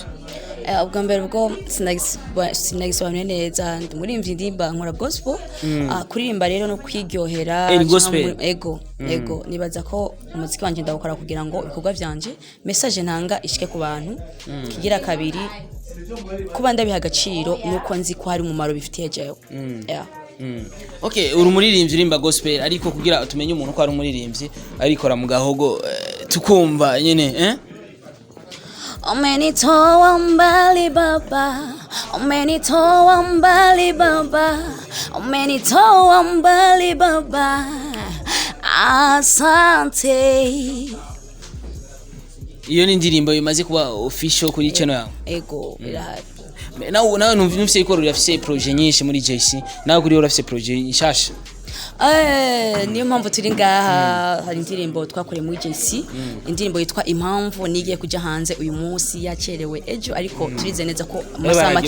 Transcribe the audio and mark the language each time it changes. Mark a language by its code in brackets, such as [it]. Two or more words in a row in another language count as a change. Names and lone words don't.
[rn] ubwa mbere ubwo sinagisobanuye neza muri imvindimba nkora gospel kuririmba rero no kwiryohera ego nibaza ko umuziki wanje ndawukora kugira ngo ibikorwa byanje message ntanga ishike ku bantu kigira kabiri kuba ndabiha agaciro nuko nzi ko hari umumaro bifitiye jewe Okay, uri umuririmbyi urimba gospel ariko kugira tumenye umuntu ko ari umuririmbyi arikora mu gahogo tukumva nyene [sw] Umenitoa mbali baba, umenitoa mbali baba, umenitoa mbali baba, asante. [rn] Iyo ni indirimbo imaze kuba official kuri channel yawe. Ego birahari. Nawe numvise ko urafise projet nyinshi muri JC, nawe kuri urafise projet nshasha. Niyo mpamvu turi ngaha hari indirimbo twakoreye muri JC, indirimbo yitwa Impamvu nigiye kuja hanze uyu munsi yacerewe ejo ariko turize neza ko amasaha make